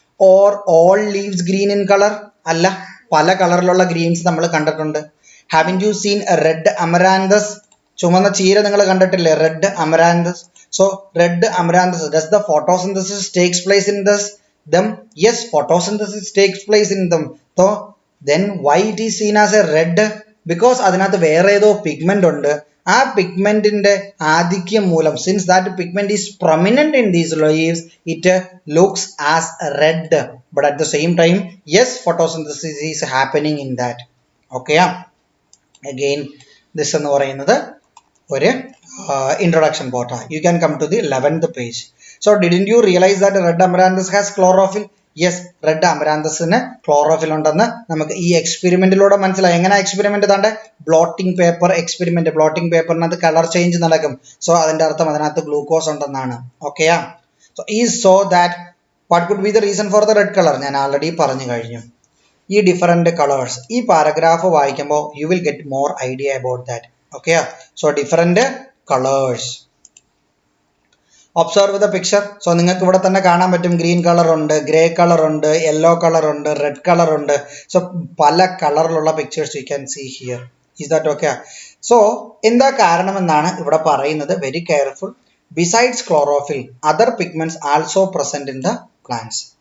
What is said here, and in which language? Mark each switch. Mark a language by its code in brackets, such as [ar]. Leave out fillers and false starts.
[en] Or all leaves green in colour? [ml] അല്ല, പല കളറിലുള്ള ഗ്രീൻസ് നമ്മൾ കണ്ടിട്ടുണ്ട്. [en] Haven't you seen red amaranthus? [ml] ചുമന്ന ചീര നിങ്ങൾ കണ്ടിട്ടില്ലേ, [en] Red amaranthus. So red amaranthus, does the photosynthesis takes place in them? Yes, photosynthesis takes place in them. So then why it is seen as a red? Because [ml] അതിനകത്ത് വേറെ ഏതോ pigment ഉണ്ട്. ആ പിഗ്മെന്റിന്റെ ആധിക്യം മൂലം, [en] Since that pigment is prominent in these leaves, it looks as red. But at the same time yes, photosynthesis is happening in that. [ml] Okay, again this എന്ന് പറയുന്നത് ഒരു introduction പോർട്ടാണ്. [en] You can come to the 11th page. So didn't you realize that red amaranthus has chlorophyll? [ml] Yes, red amaranthusന് chlorophyll ഉണ്ടെന്ന് നമുക്ക് ഈ എക്സ്പെരിമെന്റിലൂടെ മനസ്സിലായി. എങ്ങനെ experiment? താണ്ടെ blotting paper experiment. Blotting പേപ്പറിനകത്ത് colour change നടക്കും. [en] so [ml] അതിന്റെ അർത്ഥം അതിനകത്ത് ഗ്ലൂക്കോസ് ഉണ്ടെന്നാണ്. [en] ഓക്കെയാ? സോ ഈ so that what could be the reason for the red colour? [ml] ഞാൻ ആൾറെഡി പറഞ്ഞു കഴിഞ്ഞു. [en] ഈ different colours, [ml] ഈ പാരഗ്രാഫ് വായിക്കുമ്പോൾ [en] You will get more idea about that. ഓക്കെയാ? So different colours. Observe the picture. [ml] So നിങ്ങൾക്ക് ഇവിടെ തന്നെ കാണാൻ പറ്റും, ഗ്രീൻ കളർ ഉണ്ട്, ഗ്രേ കളർ ഉണ്ട്, യെല്ലോ കളർ ഉണ്ട്, റെഡ് കളർ ഉണ്ട്. സോ പല കളറിലുള്ള pictures [en] You can see here. Is that okay? [ml] So എന്താ കാരണമെന്നാണ് ഇവിടെ പറയുന്നത്. Very careful. [en] Besides chlorophyll, other pigments also present in the plants.